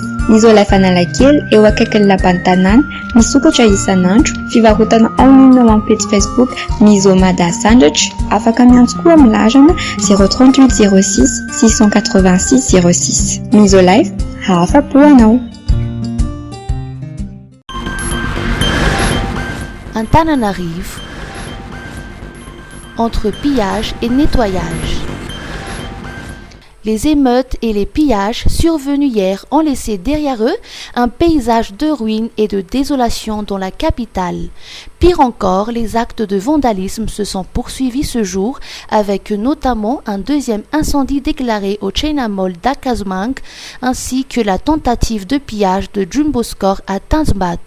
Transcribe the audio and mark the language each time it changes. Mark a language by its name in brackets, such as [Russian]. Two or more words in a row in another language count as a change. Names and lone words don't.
[Malagasy] Misolife Analakely eo akaikin'ny lapan'ny tanàna, misokatra isan'andro, fivarotana online ao amin'ny page Facebook Misomada Sandwich, afaka miantso koa amin'ny larana 038 06 686 06. Misolife, afa-po anao. [French] Antananarivo. entre pillage et nettoyage. Les émeutes et les pillages survenus hier ont laissé derrière eux un paysage de ruines et de désolation dans la capitale. Pire encore, les actes de vandalisme se sont poursuivis ce jour, avec notamment un deuxième incendie déclaré au China Mall d'Akazumang, ainsi que la tentative de pillage de Jumbo Score à Tanzbatu.